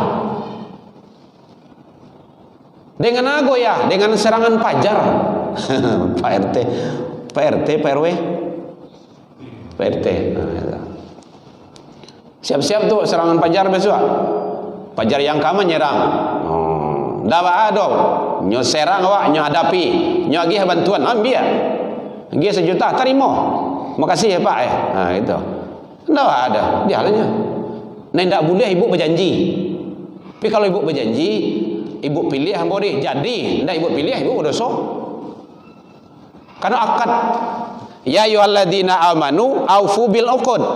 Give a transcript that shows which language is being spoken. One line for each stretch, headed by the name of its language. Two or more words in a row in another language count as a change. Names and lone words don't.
Indonesian: Dengan apa goyah? Dengan serangan fajar. Pak RT, Pak RT, Pak RW, Pak RT. Siap-siap tuh serangan fajar besok. Fajar yang kamu nyerang. Dah ada.
Minangkabau: Nyo serang awak, nyo hadapi, nyo agih bantuan, ambil.
Indonesian: Agih 1 juta, terima. Makasih ya Pak ya. Nah itu. Dah ada, dia halnya. Nah, tidak boleh ibu berjanji. Tapi kalau ibu berjanji, ibu pilih hamba boleh. Jadi, tidak ibu pilih, ibu berdosa. Karena akad.
Arabic: يا أيها الذين آمنوا أوفوا بالعقود.